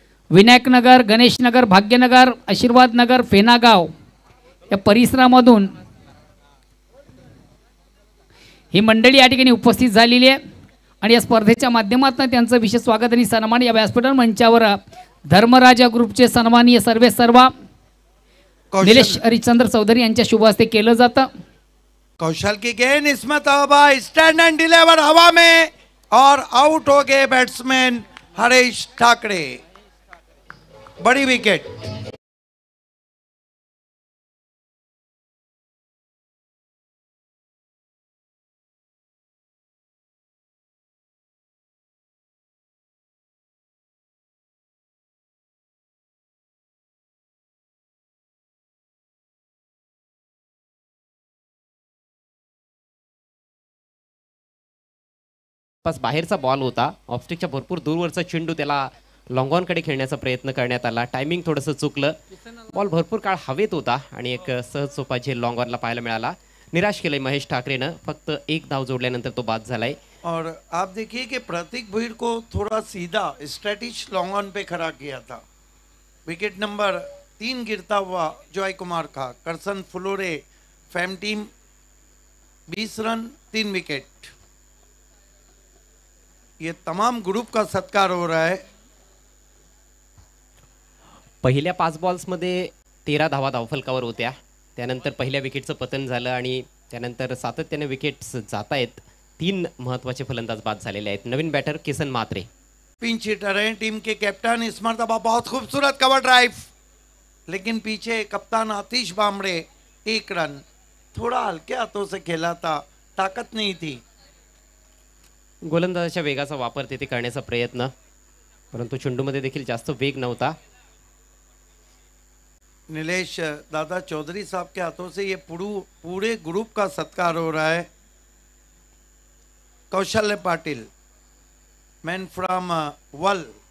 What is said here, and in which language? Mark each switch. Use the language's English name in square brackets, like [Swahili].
[Marathi] विनायक नगर, गणेश नगर, भाग्यनगर, आशीर्वाद नगर, फेनागाव या परिसरामधून ही मंडळी या ठिकाणी उपस्थित झालेली आहे आणि या स्पर्धेच्या माध्यमातून त्यांचं विशेष स्वागत आणि सन्मान या व्यासपीठ मंचावर धर्मराजा ग्रुपचे सन्माननीय सर्वे सर्वा निलेश हरिश्चंद्र चौधरी यांच्या शुभ हस्ते केलं जातं। [Hindi] कौशल की गेंद इसमें तौबा, [English] stand and deliver [Hindi] हवा में और आउट हो गए बैट्समैन हरीश ठाकरे। बड़ी विकेट। [Marathi] पास बाहेरचा बॉल होता, ऑफस्टिकच्या भरपूर दूरवरचा चेंडू त्याला लॉंग ऑन कडे खेळण्याचा प्रयत्न करण्यात आला। टायमिंग थोडंसं चुकलं, बॉल भरपूर काळ हवेत होता आणि एक सहज सोपा झेल लॉंग ऑनला पाहायला मिळाला। निराश केलंय महेश ठाकरेनं, फक्त एक धाव जोडल्यानंतर तो बाद झालाय। [Hindi] और आप देखिए कि प्रतीक भीड़ को थोड़ा सीधा स्ट्रेटिश लॉन्ग ऑन पे खड़ा किया था। विकेट नंबर 3 गिरता हुआ जॉय कुमार का। करसन फुलोरे फैम टीम 20 रन 3 विकेट। ये तमाम ग्रुप का सत्कार हो रहा है। [Marathi] पहिल्या 5 बॉल्समध्ये 13 धावा धावफलकावर होत्या, त्यानंतर पहिल्या विकेटचं पतन झालं आणि त्यानंतर सातत्याने विकेट्स जात आहेत। 3 महत्त्वाचे फलंदाज बाद झालेले आहेत। नवीन बॅटर किसन मात्रे [Hindi] पिंच हिटर है टीम के कैप्टन। इस मरतबा बहुत खूबसूरत कवर ड्राइव, लेकिन पीछे कप्तान आतिश बांबड़े 1 रन। थोड़ा हल्के हाथों से खेला था, ताकत नहीं थी। [Marathi] गोलंदाजाच्या वेगाचा वापर तिथे करण्याचा प्रयत्न, परंतु चेंडूमध्ये देखील जास्त वेग नव्हता। [Hindi] नीलेश दादा चौधरी साहब के हाथों से ये पूरे ग्रुप का सत्कार हो रहा है। [English] Kaushalya Patil man from वल।